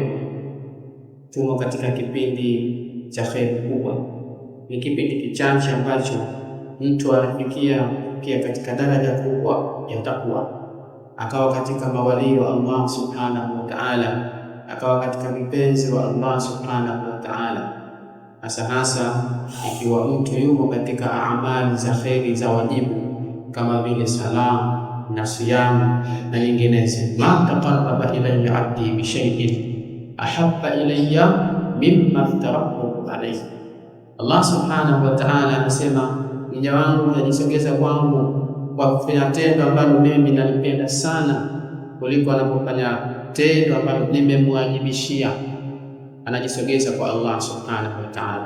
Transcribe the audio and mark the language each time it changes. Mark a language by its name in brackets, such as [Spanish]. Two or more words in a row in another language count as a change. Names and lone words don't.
[Swahili] Tumo katika kipindi cha kheri kubwa, ni kipindi kichache ambacho mtu anafikia katika daraja kubwa ya takwa, akawa katika mawali wa [Arabic] الله سبحانه وتعالى, [Swahili] akawa katika vipenzi wa [Arabic] الله سبحانه وتعالى. [Swahili] Hasa ikiwa mtu yuko katika amali za kheri za wajibu kama vile sala na siyam na nyinginezo. [Arabic] ما تقرب إلي عبدي بشيء أحب إلي مما افترضته عليه. الله سبحانه وتعالى [Swahili] anasema, mja wangu anajisogeza kwangu kwa kufanya tendo ambalo mimi nalipenda sana kuliko anapofanya tendo ambalo nimemwajibishia. Anajisogeza kwa [Arabic] الله سبحانه وتعالى.